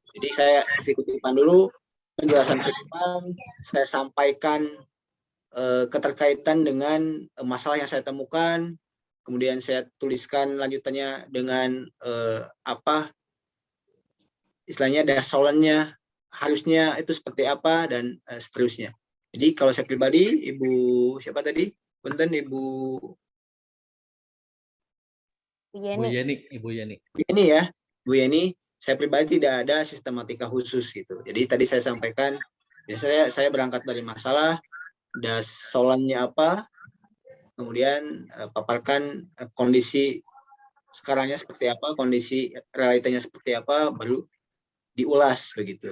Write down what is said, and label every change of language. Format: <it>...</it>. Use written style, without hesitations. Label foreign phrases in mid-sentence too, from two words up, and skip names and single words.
<id>Jadi saya kasih kutipan dulu, penjelasan kutipan, saya sampaikan keterkaitan dengan masalah yang saya temukan, kemudian saya tuliskan lanjutannya dengan apa istilahnya dasolannya harusnya itu seperti apa dan seterusnya. Jadi kalau saya pribadi, Ibu siapa tadi? Punten Ibu Bu Yeni. Yeni, Ibu Yeni. Yeni ya, Bu Yeni, saya pribadi tidak ada sistematika khusus gitu. Jadi tadi saya sampaikan, biasanya saya berangkat dari masalah, dasolannya apa, kemudian paparkan kondisi sekarangnya seperti apa, kondisi realitanya seperti apa, baru diulas begitu.</id>